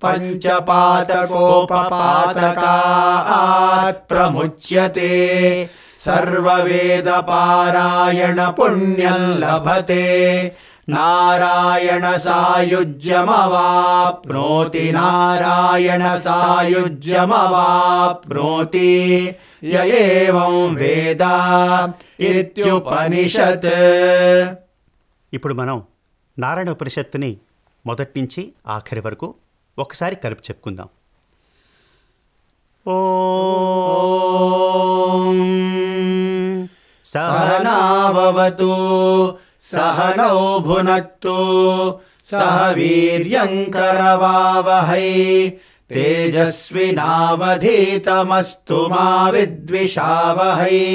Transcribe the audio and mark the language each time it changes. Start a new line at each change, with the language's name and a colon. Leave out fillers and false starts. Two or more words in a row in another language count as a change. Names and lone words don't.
Sanskrit: पञ्चपातकोपपातकात् प्रमुच्यते सर्ववेदपारायण पुण्यं लभते नारायण सायुज्यमवाप्नोति नारायण सायुज्यमवाप्नोति य एवं वेद इत्युपनिषत्.
Telugu: ఇప్పుడు మనం నారాయణ ఉపనిషత్తుని మొదటి నుంచి ఆఖరి వరకు ఒకసారి కలిపి చెప్పుకుందాం.
Sanskrit: ఓం सहनाववतु सहनौ भुनक्तु सह वीर्यङ्करवावहै तेजस्विनावधीतमस्तु मा विद्विषावहै.